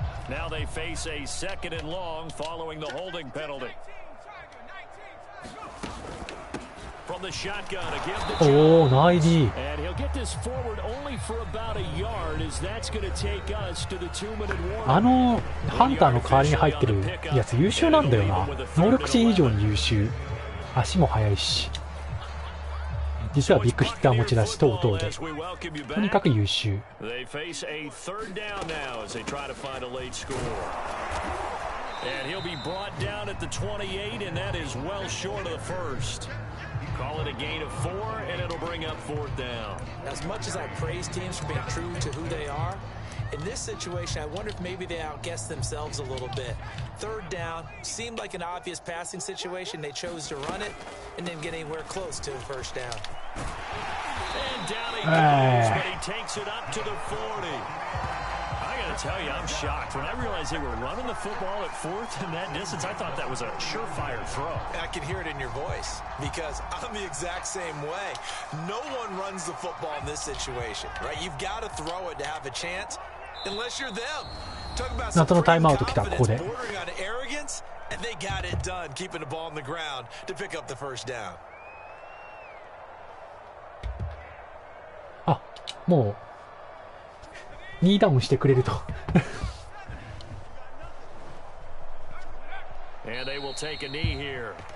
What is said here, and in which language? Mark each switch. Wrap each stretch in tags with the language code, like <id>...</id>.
<en>Now they face a 2nd and long following the holding penalty. From the shotgun again to Jones. Oh, nice. And he'll get this forward only for about a yard as that's going to take us to the 2-minute warning.</en> <ja>ハンターの代わりに入ってるやつ優秀なんだよな。能力値以上に優秀。足も速いし。実はビッグヒッター持ち出し等々でとにかく優秀。</ja> <en>They face a 3rd down now as they try to find a late score. And he'll be brought down at the 28, and that is well short of the first. Call it a gain of 4, and it'll bring up 4th down. As much as I praise teams for being true to who they are, in this situation, I wonder if maybe they outguessed themselves a little bit. 3rd down seemed like an obvious passing situation. They chose to run it and didn't get anywhere close to a 1st down. And down he goes, but he takes it up to the 40. I got to tell you, I'm shocked. When I realized they were running the football at 4th in that distance, I thought that was a surefire throw. I can hear it in your voice because I'm the exact same way. No one runs the football in this situation, right? You've got to throw it to have a chance, unless you're them. Talk about some confidence bordering on arrogance, and they got it done, keeping the ball on the ground to pick up the 1st down.</en> <ja>あ、もう2ダウンしてくれると。</ja> <en>And they will take a knee here.</en>